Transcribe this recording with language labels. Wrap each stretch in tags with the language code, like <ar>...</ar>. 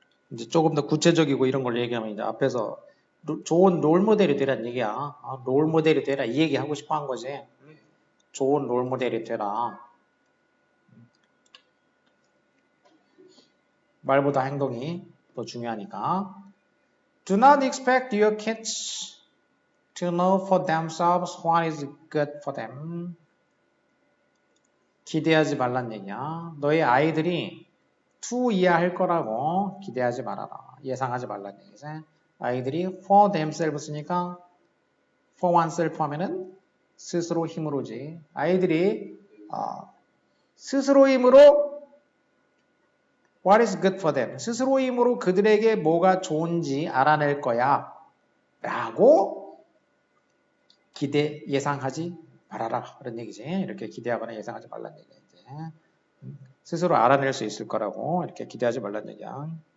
<ko>이제 조금 더 구체적이고 이런 걸 얘기하면 이제 앞에서 좋은 롤모델이 되라는 얘기야. 롤모델이 되라 이 얘기 하고 싶어 한 거지. 좋은 롤모델이 되라. 말보다 행동이 더 중요하니까.</ko> <en>Do not expect your kids to know for themselves what is good for them.</en> <ko>기대하지 말란 얘기야. 너의 아이들이 to 이해할 거라고 기대하지 말아라. 예상하지 말란 얘기지. 아이들이</ko> <en>for themselves</en> <ko>니까</ko> <en>for oneself</en> <ko>하면은 스스로 힘으로지. 아이들이 스스로 힘으로</ko> <en>what is good for them.</en> <ko>스스로 힘으로 그들에게 뭐가 좋은지 알아낼 거야. 라고 예상하지 말아라. 그런 얘기지. 이렇게 기대하거나 예상하지 말란 얘기지. 스스로 알아낼 수 있을 거라고 이렇게 기대하지 말란 얘기야.</ko>